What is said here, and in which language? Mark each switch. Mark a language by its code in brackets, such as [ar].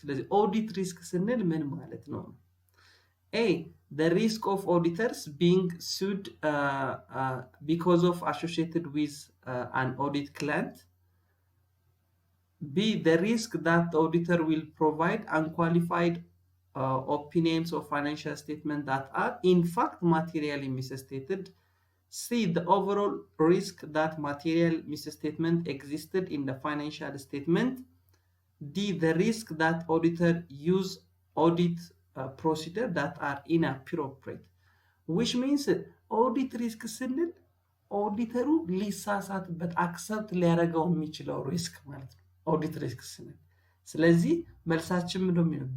[am] ስለዚህ audit risk ስንል ምን ማለት ነው? [en] A, the risk of auditors being sued because of associated with an audit client. B, the risk that the auditor will provide unqualified opinions of financial statements that are in fact materially misstated. C, the overall risk that material misstatement existed in the financial statement. D, the risk that auditor use audit procedure that are inappropriate. Which means [am] audit risk ስንል ኦዲተሩ ሊሳሳትበት አክሰፕት ሊያደርገው የሚችለው ሪስክ ማለት ነው ኦዲት ሪስክ ስንል። ስለዚህ መልሳችን ምንድነው የሚለው?